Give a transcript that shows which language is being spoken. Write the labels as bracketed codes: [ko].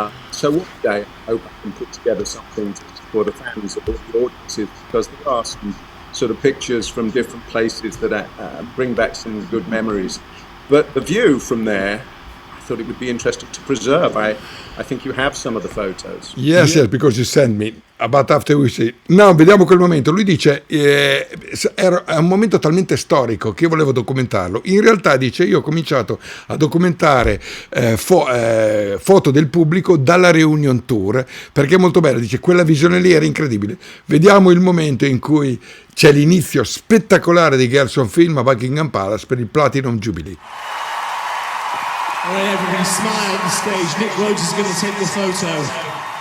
[en] So one day I hope I can put together something for the fans of all the audiences, because there are some sort of pictures from different places that bring back some good memories. But the view from there, I thought it would be interesting to preserve. I think you have some of the photos. Yes, because you sent me. But after we see. [it] No, vediamo quel momento. Lui dice è un momento talmente storico che io volevo documentarlo. In realtà dice, io ho cominciato a documentare foto del pubblico dalla reunion tour, perché è molto bella. Dice, quella visione lì era incredibile. Vediamo il momento in cui c'è l'inizio spettacolare di Girls on Film a Buckingham Palace per il Platinum Jubilee. [en] All right, everybody smile at the stage. Nick Rhodes is going to take the photo.